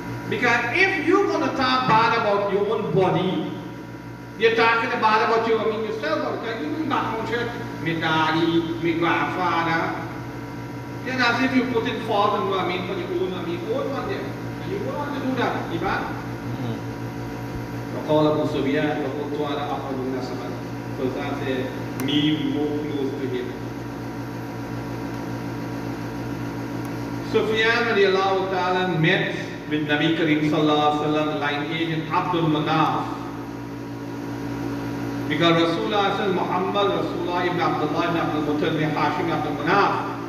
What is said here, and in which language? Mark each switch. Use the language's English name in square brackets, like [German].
[English] Because if you're going to talk bad about your own body, you're talking about yourself, because you know background check, my daddy, my grandfather. Then as if you put in fault on for your own one there. And you don't want to do that, Ivan. [Arabic] وقال أبو سفيان وقلت أنا أقرب نسبا. [English] So that's me more close to him. Sufyan radiallahu ta'ala met with Nabi Karim sallallahu alaihi wasallam, line agent Abdul Manaf. Because Rasulullah says Muhammad, Rasulullah ibn Abdullah ibn Abdul Muttalib, Hashim Abdul Manaf.